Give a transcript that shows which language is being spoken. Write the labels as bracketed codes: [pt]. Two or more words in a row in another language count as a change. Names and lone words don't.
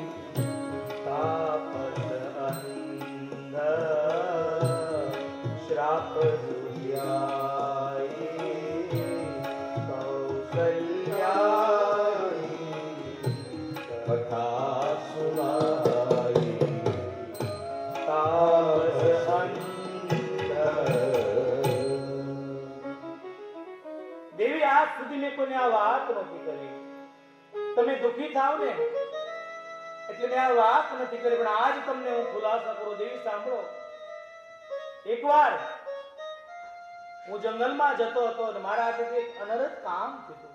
[awa] तापस अंध श्राप सुधियाई, कौसल्याई कथा सुनाई, तापस अंध. [gu] દેવી, આજ સુધી મેં કોઈને આ વાત નથી કરી. તમે દુખી થાવ ને એટલે મેં આ વાત નથી કરી, પણ આજ તમને હું ખુલાસા કરું. દેવી સાંભળો, એકવાર હું જંગલમાં જતો હતો અને મારા હાથેથી એક અનરથ કામ થયું.